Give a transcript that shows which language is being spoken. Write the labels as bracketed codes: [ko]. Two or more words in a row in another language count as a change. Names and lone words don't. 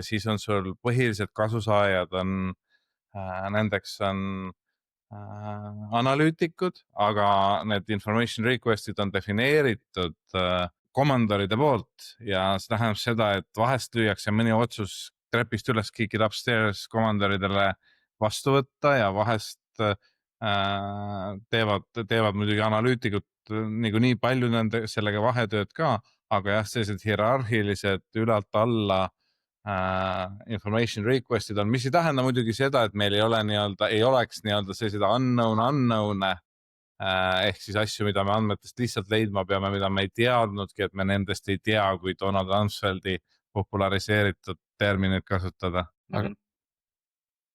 [et] siis on sul põhilised kasusaajad nendeks on analüütikud, aga need [en] information request'id [et] on defineeritud komandoride poolt ja see tähendab seda, et vahest lüüakse mõni otsus trepist üles [en] kick it upstairs [et] komandoridele vastu võtta ja vahest teevad muidugi analüütikud nii palju sellega vahetööd ka, aga jah, sellised hierarhilised ülalt alla [en] information request'id [et] on, mis ei tähenda muidugi seda, et meil ei oleks sellised unknown'e, ehk siis asju, mida me andmetest lihtsalt leidma peame, mida me ei teadnudki, et me nendest ei tea, kui Donald Rumsfeldi populariseeritud terminit kasutada.